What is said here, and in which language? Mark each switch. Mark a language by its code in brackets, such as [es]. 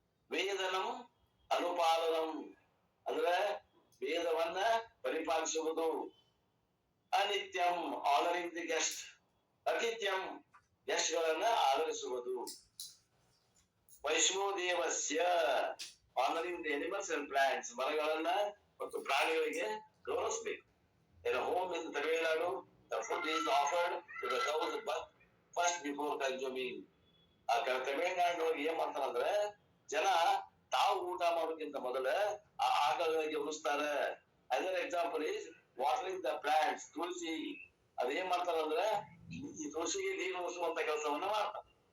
[kn] ವೇದನಂ ಅನುಪಾಲನಂ ಅಂದ್ರೆ ವೇದವನ್ನ ಪರಿಪಾಲಿಸುವುದು. ಅನಿತ್ಯಂ [en] honouring the guest, [kn] ಅತಿಥ್ಯಂ guest ಗಳನ್ನ ಆಧರಿಸುವುದು. ವೈಷ್ಣೋದೇವಸ್ಯ [en] honouring the animals and plants, [kn] ಮರಗಳನ್ನ ಮತ್ತು ಪ್ರಾಣಿಗಳಿಗೆ ಗೌರವಿಸಬೇಕು. [en] In a home in Tamil Nadu, the food is offered to the cows but first before consuming. [kn] ತಮಿಳುನಾಡಿನೊಳಗೆ ಏನ್ ಮಾಡ್ತಾರಂದ್ರೆ ಜನ ತಾವು ಊಟ ಮಾಡೋಕ್ಕಿಂತ ಮೊದಲ ಆ ಆಕಳಗಳಿಗೆ ಉಣಿಸ್ತಾರೆ. [en] other example is watering the plants, [kn] ತುಳಸಿ. ಅದೇನ್ ಮಾಡ್ತಾರಂದ್ರೆ ಈ ತುಳಸಿಗೆ ನೀರು ಉಣಿಸುವಂತ ಕೆಲಸವನ್ನ ಮಾಡ್ತಾರೆ.